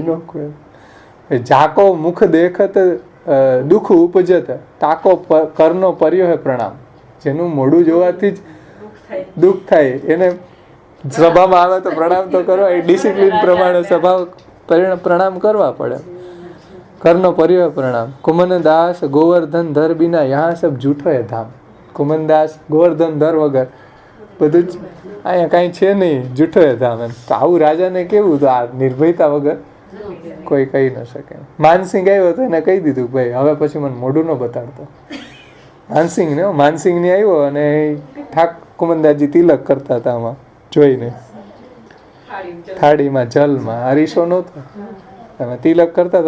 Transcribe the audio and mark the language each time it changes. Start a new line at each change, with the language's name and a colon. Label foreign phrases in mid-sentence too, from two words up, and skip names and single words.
Hindi: एनो कोई झाको मुख देखत दुःख उपजत, ताको करनो पर्यो हे प्रणाम.
Gujarati: જેનું મોઢું જોવાથી જ દુઃખ થાય, એને સભામાં આવે તો પ્રણામ તો કરવા, એ ડિસિપ્લિન પ્રમાણે સભા પ્રણામ કરવા પડે.
Hindi: करनो परिवार प्रणाम। कुमनदास गोवर्धन धर बिना यहाँ सब जूठो है धाम।
Gujarati: कुमनदास गोवर्धन धर वगर બધું જ અહીંયા કાંઈ છે નહીં, જૂઠો એ ધામ એમ. તો આવું રાજાને કેવું, તો આ નિર્ભયતા વગર કોઈ કહી ન શકે. માનસિંહ આવ્યો તો એને કહી દીધું ભાઈ હવે પછી મને મોઢું ન બતાડતો. માનસિંહની આવ્યો અને કુમનદાસજી તિલક કરતા હતા આમાં જોઈને, થાળીમાં જલમાં અરીસો નહોતો, તમે તિલક કરતા હતા.